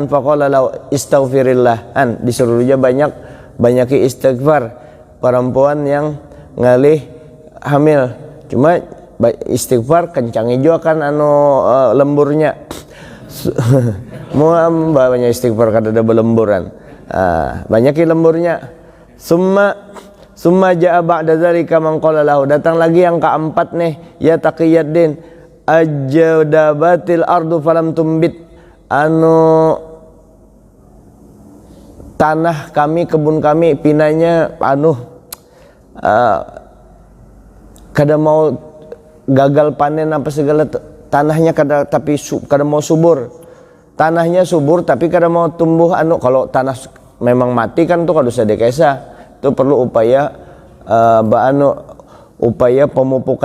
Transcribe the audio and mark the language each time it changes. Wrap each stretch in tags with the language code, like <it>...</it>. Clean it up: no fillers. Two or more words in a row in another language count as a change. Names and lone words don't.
<ar>فقال له استغفر الله,</ar> <bjn>disuruh aja banyak istighfar, perempuan yang ngalih hamil. Cuma istighfar kencangi juga kan lemburnya. Mau banyak istighfar kada ada belemburan. Banyaki lemburnya.</bjn> <ar>ثم جاء بعد ذلك من قال له,</ar> <bjn>datang lagi yang keempat nih,</bjn> <ar>يا تقي الدين, أجدبت الأرض فلم تنبت,</ar> <bjn>tanah kami, kebun kami, pinanya kada mau gagal panen apa segala, tanahnya kada, tapi kada mau subur, tanahnya subur tapi kada mau tumbuh kalau tanah memang mati kan tuh kada usah dekesa, itu perlu upaya upaya pemupukan.</bjn>